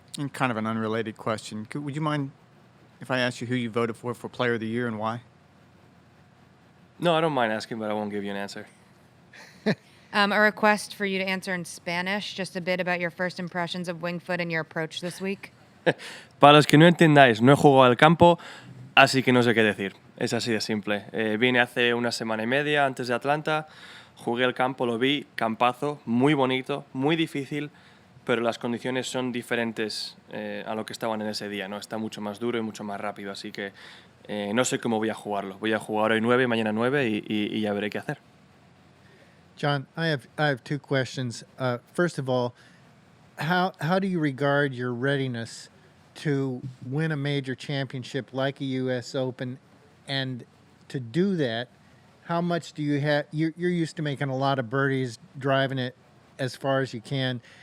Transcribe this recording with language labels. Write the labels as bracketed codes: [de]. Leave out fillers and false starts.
[en] And kind of an unrelated question. Would you mind if I asked you who you voted for Player of the Year and why? No, I don't mind asking, but I won't give you an answer. A request for you to answer in Spanish, just a bit about your first impressions of Winged Foot and your approach this week. [es] Para los que no entendáis, no he jugado al campo, así que no sé qué decir. Es así de simple. Vine hace una semana y media antes de Atlanta, jugué al campo, lo vi, campazo, muy bonito, muy difícil, pero las condiciones son diferentes a lo que estaban en ese día, ¿no? Está mucho más duro y mucho más rápido, así que no sé cómo voy a jugarlo. Voy a jugar hoy 9, mañana 9 y ya veré qué hacer. [en] John, I have 2 questions. First of all, how do you regard your readiness to win a major championship like a U.S. Open, and to do that, how much do you have? You're used to making a lot of birdies, driving it as far as you can.